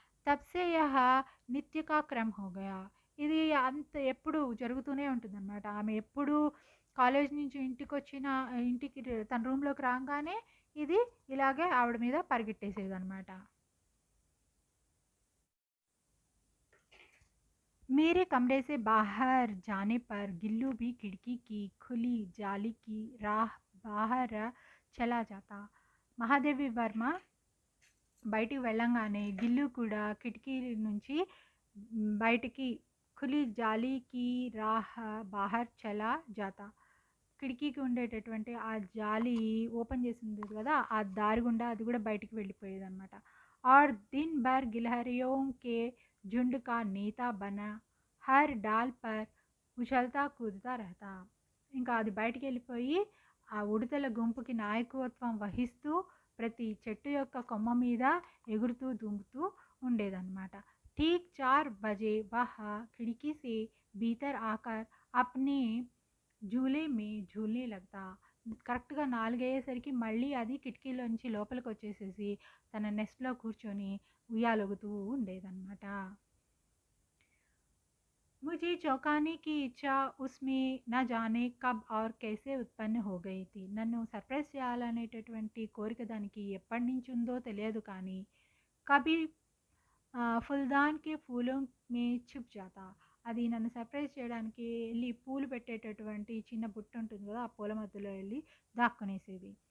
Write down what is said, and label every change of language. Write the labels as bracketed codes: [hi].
[hi] తబ్సే యహ నిత్య కా క్రమ్ హో గయా. [te] ఇది అంత ఎప్పుడు జరుగుతూనే ఉంటుందన్నమాట. ఆమె ఎప్పుడు కాలేజ్ నుంచి ఇంటికి తన రూమ్‌లోకి రాంగానే ఇది ఇలాగే ఆవిడ మీద పరిగెట్టేసేదనమాట. [hi] मेरे कमरे से बाहर जाने पर गिल्लू भी खिड़की की खुली जाली की राह बाहर चला जाता. [te] మహాదేవి వర్మ బయటికి వెళ్ళంగానే గిల్లు కూడా కిటికీ నుంచి బయటికి [hi] ఖులీ జాలీకి రాహ్ బాహర్ చలా జాతా. [te] కిటికీకి ఉండేటటువంటి ఆ జాలి ఓపెన్ చేసి ఉంది కదా, ఆ దారి గుండా అది కూడా బయటికి వెళ్ళిపోయేదన్నమాట. [hi] और दिन भर गिलहरियों के झुंड का नेता बना हर डाल पर उछलता कूदता रहता. [te] ఇంకా అది బయటికి వెళ్ళిపోయి ఆ ఉడతల గుంపుకి నాయకత్వం వహిస్తూ ప్రతి చెట్టు యొక్క కొమ్మ మీద ఎగురుతూ దుంకుతూ ఉండేదన్నమాట. [hi] ठीक 4 बजे वह खिड़की से भीतर आकर अपने झूले में झूलने लगता. [te] కరెక్ట్‌గా 4 అయ్యేసరికి మళ్ళీ అది కిటికీలోంచి లోపలికి వచ్చేసేసి తన నెస్ట్‌లో కూర్చొని ఉయ్యాలూగుతూ ఉండేదన్నమాట. [hi] मुझे चौंकाने की इच्छा उसमें न जाने कब और कैसे उत्पन्न हो गई थी. [te] నన్ను సర్ప్రైజ్ చేయాలనేటటువంటి కోరిక దానికి ఎప్పటి నుంచి ఉందో తెలియదు కానీ [hi] కభీ ఫుల్దాన్ కే ఫూలోं में छुप जाता. [te] అది నన్ను సర్ప్రైజ్ చేయడానికి వెళ్ళి పూలు పెట్టేటటువంటి చిన్న బుట్ట ఉంటుంది కదా, ఆ పూల మధ్యలో వెళ్ళి దాక్కునేసేది.